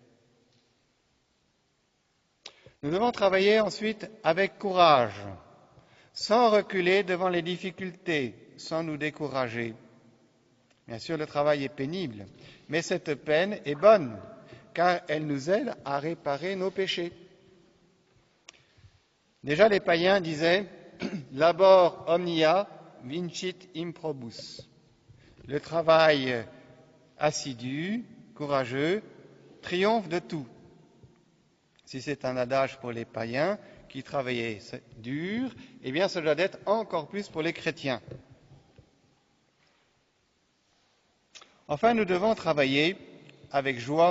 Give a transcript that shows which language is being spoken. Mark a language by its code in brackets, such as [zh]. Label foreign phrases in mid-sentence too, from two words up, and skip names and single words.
[fr] Nous devons travailler ensuite avec courage, sans reculer devant les difficultés, sans nous décourager. Bien sûr, le travail est pénible, mais cette peine est bonne, car elle nous aide à réparer nos péchés. Déjà, les païens disaient « [la] labor omnia vincit improbus ». [fr] Le travail assidu, courageux, triomphe de tout. Si c'est un adage pour les païens qui travaillaient dur, eh bien, ça doit être encore plus pour les chrétiens. Enfin, nous devons travailler avec joie.